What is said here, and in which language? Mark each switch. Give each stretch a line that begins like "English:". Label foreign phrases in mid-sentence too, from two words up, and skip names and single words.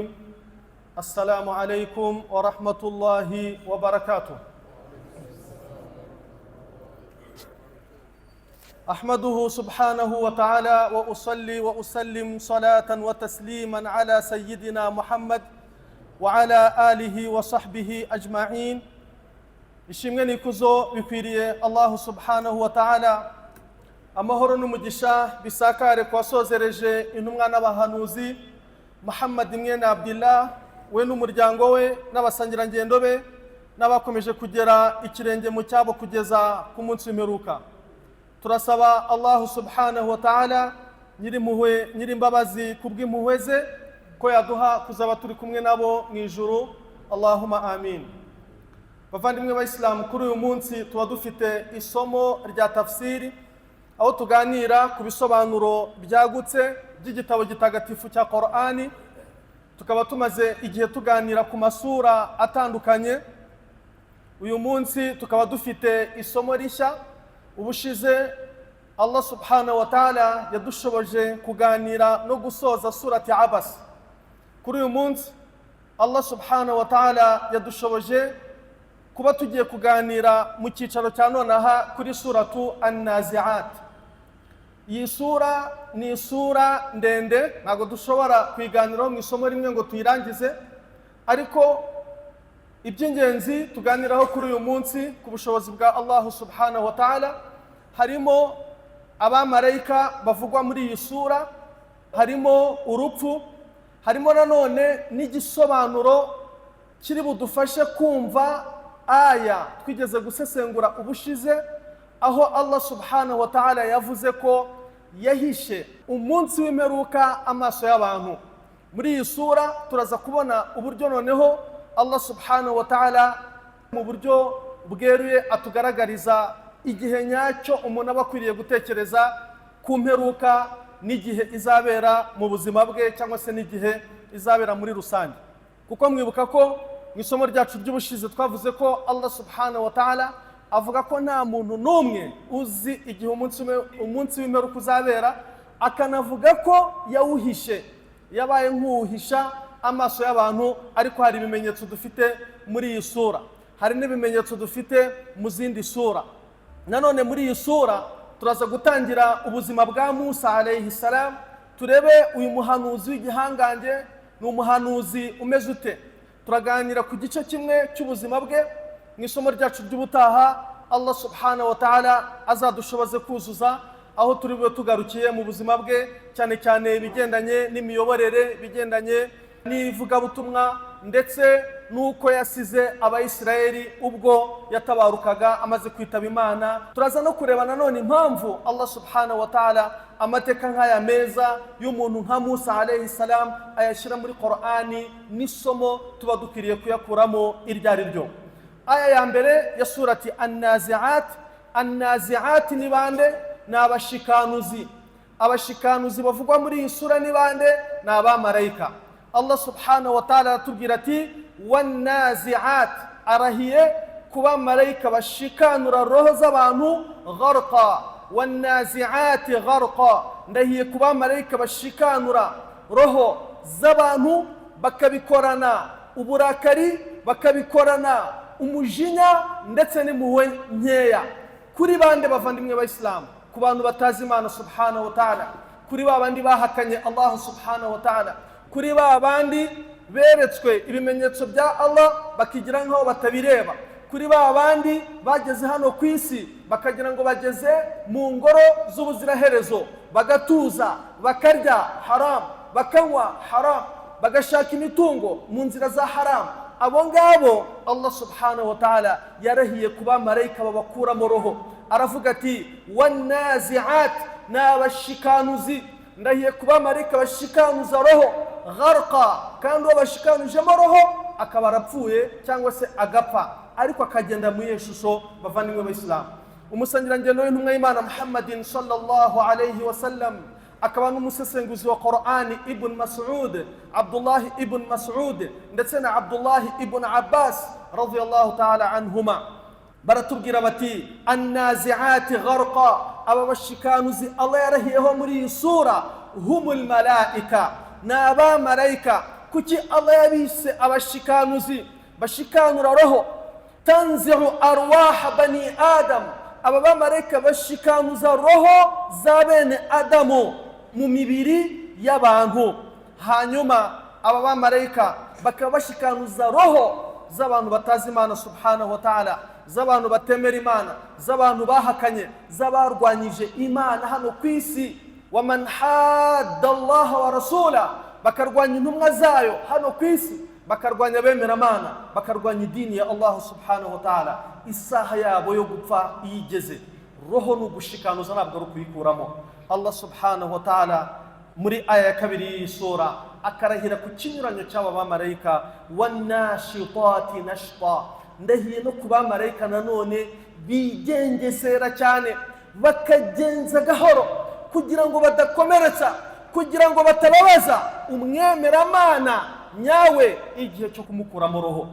Arabic: السلام عليكم ورحمة الله وبركاته. أحمده سبحانه وتعالى وأصلي وأسلم صلاة وتسليما على سيدنا محمد وعلى آله وصحبه أجمعين.
Kinyarwanda: ishimwe n'ikuzo bikwiriye Allah
Arabic: سبحانه وتعالى,
Kinyarwanda: amahoro n'umugisha bisakare kwasozereje intumwa n'abahanuzi Muhammad mwene Abdillah we n'umuryango we n'abasangirangendo be n'abakomeje kugera ikirenge mu cyabo kugeza ku munsi w'imperuka. Turasaba Allah
Arabic: سبحانه وتعالى
Kinyarwanda: nyirimpuhwe nyirimbabazi kubw'impuhwe ze ko yaduha kuzaba turi kumwe nabo mu ijuru.
Arabic: اللهم آمين.
Kinyarwanda: Bavandimwe b'Islam, kuri uyu munsi tuba dufite isomo rya tafsiri, aho tuganira ku bisobanuro byagutse by'igitabo gitagatifu cya Qur'ani. Tukaba tumaze igihe tuganira ku masura atandukanye. Uyu munsi tukaba dufite isomo rishya. Ubushize Allah
Arabic: سبحانه وتعالى
Kinyarwanda: yadushoboje kuganira no gusoza surati Abas. Kuri uyu munsi Allah
Arabic: سبحانه وتعالى
Kinyarwanda: yadushoboje kuba tugiye kuganira mu cyicaro cya nonaha kuri suratu An-Nazi'at. Iyi sura ni sura ndende, ntabwo dushobora kwiganiraho mu isomo rimwe ngo tuyirangize, ariko iby'ingenzi tuganiraho kuri uyu munsi ku bushobozi bwa Allah
Arabic: سبحانه وتعالى
Kinyarwanda: harimo abamarayika bavugwa muri iyi sura, harimo urupfu, harimo nanone n'igisobanuro kiri budufashe kumva aya twigeze gusesengura ubushize, aho Allah
Arabic: سبحانه وتعالى
Kinyarwanda: yavuze ko yahishe umunsi w'imperuka amaso y'abantu. Muri iyi sura turaza kubona uburyo noneho Allah
Arabic: سبحانه وتعالى
Kinyarwanda: mu buryo bweruye atugaragariza igihe nyacyo umuntu aba akwiriye gutekereza ku mperuka n'igihe izabera mu buzima bwe, cyangwa se n'igihe izabera muri rusange. Kuko mwibuka ko mu isomo ryacu ry'ubushize twavuze ko Allah
Arabic: سبحانه وتعالى
Kinyarwanda: avuga ko nta muntu n'umwe uzi igihe umunsi w'imperuka uzabera, akanavuga ko yawuhishe, yabaye nk'uwuhisha amaso y'abantu. Ariko hari ibimenyetso dufite muri iyi sura, hari n'ibimenyetso dufite mu zindi sura. Nanone muri iyi sura turaza gutangira ubuzima bwa Musa
Arabic: عليه السلام.
Kinyarwanda: Turebe uyu muhanuzi w'igihangange ni umuhanuzi umeze ute. Turaganira ku gice kimwe cy'ubuzima bwe. Mu isomo ryacu ry'ubutaha Allah
Arabic: سبحانه وتعالى
Kinyarwanda: azadushoboze kuzuza aho turi bube tugarukiye mu buzima bwe, cyane cyane ibigendanye n'imiyoborere, bigendanye n'ivugabutumwa, ndetse nuko yasize abayisiraheli ubwo yatabarukaga amaze kwitaba Imana. Turaza no kureba nanone impamvu Allah
Arabic: سبحانه وتعالى
Kinyarwanda: amateka nk'aya meza y'umuntu nka Musa
Arabic: عليه السلام
Kinyarwanda: ayashyira muri Qur'ani, n'isomo tuba dukwiriye kuyakuramo iryo ari ryo. Aya ya mbere ya surati An-Nazi'at. An-Nazi'at ni bande? Ni abashikanuzi. Abashikanuzi bavugwa muri iyi sura ni bande? Ni abamarayika. Allah
Arabic: سبحانه وتعالى
Kinyarwanda: aratubwira ati wan-nazi'at, arahiye kuba marayika bashikanura roho z'abantu gharqa.
Arabic: والنازعات غرقا,
Kinyarwanda: ndahiye kuba marayika bashikanura roho z'abantu bakabikorana uburakari, bakabikorana umujinya ndetse n'impuhwe nkeya. Kuri bande bavandimwe b'Islam? Ku bantu batazi Imana
Arabic: سبحانه وتعالى,
Kinyarwanda: kuri babandi bahakanye Allah
Arabic: سبحانه وتعالى,
Kinyarwanda: kuri babandi beretswe ibimenyetso bya Allah bakigira nkaho batabireba, kuri babandi bageze hano ku isi bakagira ngo bageze mu ngoro z'ubuziraherezo, bagatuza, bakarya haram, bakanywa haram, bagashaka imitungo mu nzira za haram. Abo ngabo Allah
Arabic: سبحانه وتعالى
Kinyarwanda: yarahiye kuba marayika babakuramo roho. Aravuga ati wan-nazi'at, n'abashikanuzi, ndahiye kuba marayika bashikanuza roho gharqa, kandi uwo bashikanujemo roho akaba arapfuye cyangwa se agapfa, ariko akagenda mu yeshusho. Bavandimwe b'Islam, umusangirangendo w'intumwa y'Imana Muhammadin
Arabic: صلى الله عليه وسلم
Kinyarwanda: akaba n'umusesenguzi wa Qur'ani Ibn Mas'ud, Abdullah Ibn Mas'ud ndetse na Abdullah Ibn Abbas
Arabic: رضي الله تعالى عنهما,
Kinyarwanda: baratubwira bati
Arabic: النازعات غرقا,
Kinyarwanda: aba bashikanuzi Allah yarahiyeho muri iyi sura
Arabic: هم الملائكة,
Kinyarwanda: n'aba malaika. Kuki Allah yabise abashikanuzi? Bashikanura roho,
Arabic: تنزع أرواح بني آدم,
Kinyarwanda: aba bamalaika bashikanuza roho za bene Adamu mu mibiri y'abantu. Hanyuma aba bamalaika bakaba bashikanuza roho z'abantu batazi Imana
Arabic: سبحانه وتعالى,
Kinyarwanda: z'abantu batemera Imana, z'abantu bahakanye, z'abarwanyije Imana hano ku isi.
Arabic: ومن حاد الله ورسوله,
Kinyarwanda: bakarwanya intumwa zayo hano ku isi, bakarwanya bemera Imana, bakarwanya idini ya Allah
Arabic: سبحانه وتعالى.
Kinyarwanda: Isaha yabo yo gupfa yigeze. Roho n'ugushikanuza ntabwo ari kuyikuramo. Allah
Arabic: سبحانه وتعالى
Kinyarwanda: muri aya ya kabiri y'isura akarahira ku kinyuranyo cy'aba bamalaika,
Arabic: والناشطات نشطا,
Kinyarwanda: ndahiye no ku bamalaika nanone bigengesera cyane, bakagenza gahoro kugira ngo badakomeretsa, kugira ngo batababaza umwemeramana nyawe igihe cyo kumukuramo roho.